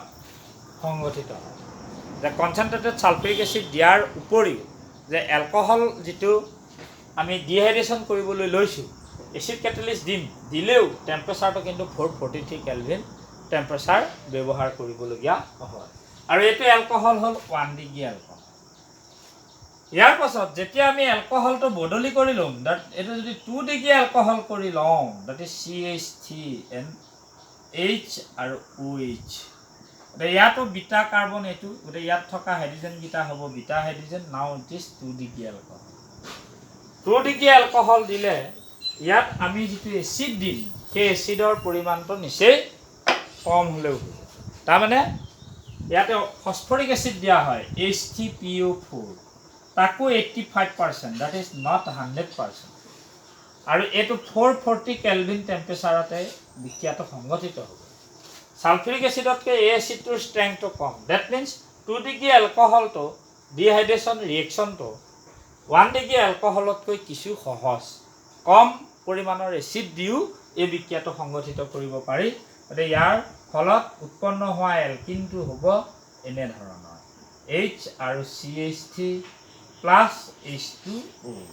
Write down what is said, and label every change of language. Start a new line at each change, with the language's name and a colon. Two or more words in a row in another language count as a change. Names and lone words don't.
Assamese: সংগঠিত হয় যে
English: concentrated sulphuric acid
Assamese: দিয়াৰ উপৰিও যে এলকহল যিটো আমি ডিহাইড্ৰেশ্যন কৰিবলৈ লৈছো
English: acid catalyst
Assamese: দিলেও টেম্পাৰেচাৰটো কিন্তু 443
English: Kelvin temperature
Assamese: ব্যৱহাৰ কৰিবলগীয়া হয় আৰু এটো এলকহল হল 1
English: degree alcohol
Assamese: ইয়াৰ পাছত যেতিয়া আমি এলকহলটো বদলি কৰি লম এটো যদি 2
English: degree alcohol
Assamese: কৰি লম
English: that is CH3 and
Assamese: H আৰু OH গতিকে ইয়াতো বিটা কাৰ্বন এইটো গতিকে ইয়াত থকা হাইড্ৰোজেনকেইটা হ'ব
English: beta hydrogen now it is 2 degree alcohol 2 degree alcohol
Assamese: 2 ডিগ্ৰী এলকহল দিলে ইয়াত আমি যিটো এচিড দিম সেই এচিডৰ পৰিমাণটো নিচেই কম হ'লেও হ'ব তাৰমানে ইয়াতে
English: phosphoric acid
Assamese: দিয়া হয় H3PO4 তাকো 85%
English: that is not 100%
Assamese: আৰু এটো 440
English: Kelvin temperature
Assamese: বিক্ৰিয়াটো সংঘটিত হ'ব সালফিউৰিক এচিডতকৈ এই এচিডটোৰ ষ্ট্ৰেংথটো কম
English: that means 2 degree alcohol dehydration reaction
Assamese: 1 ডিগ্ৰী এলকহলতকৈ কিছু সহজ কম পৰিমাণৰ এচিড দিও এই বিক্ৰিয়াটো সংঘটিত কৰিব পাৰি গতিকে ইয়াৰ ফলত উৎপন্ন হোৱা এলকিনটো হ'ব এনে ধৰণৰ H আৰু CH3 প্লাছ H2O